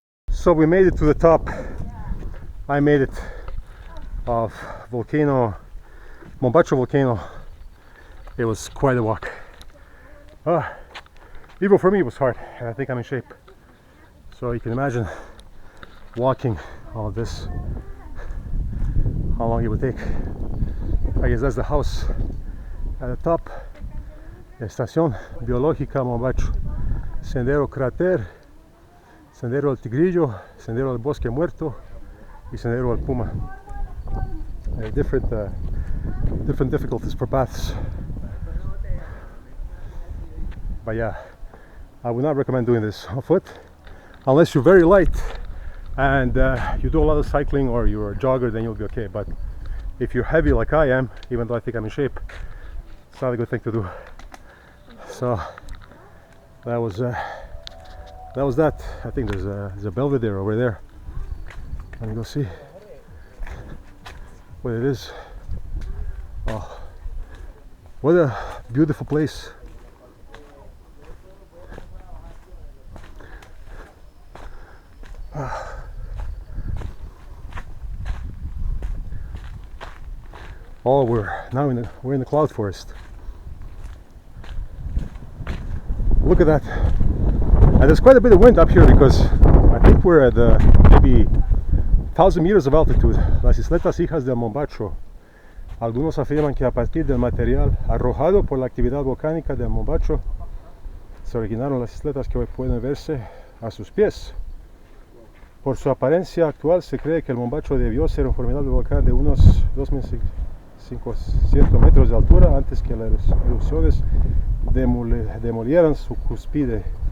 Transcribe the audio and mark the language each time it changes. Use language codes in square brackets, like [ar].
[en] So we made it to the top. I made it of Volcano Mombacho volcano. It was quite a walk. Even for me it was hard, and I think I'm in shape. So you can imagine walking all of this, how long it would take. I guess that's the house at the top. [es] Estación Biológica Mombacho, Sendero Crater, Sendero del Tigrillo, Sendero del Bosque Muerto, y Sendero del Puma. [en] Different difficulties for paths. But yeah, I would not recommend doing this on foot unless you're very light and you do a lot of cycling or you're a jogger, then you'll be okay. But if you're heavy like I am, even though I think I'm in shape, it's not a good thing to do. So that was that. I think there's a Belvedere over there. Let me go see what it is. Oh, what a beautiful place. Oh, we're in the cloud forest. Look at that. And there's quite a bit of wind up here because I think we're at maybe 1,000 meters of altitude. [es] Las isletas hijas del Mombacho. Algunos afirman que a partir del material arrojado por la actividad volcánica del Mombacho se originaron las isletas que hoy pueden verse a sus pies. Por su apariencia actual se cree que el Mombacho debió ser un formidable volcán de unos 2.500 metros de altura antes que las erupciones demolieran su cúspide.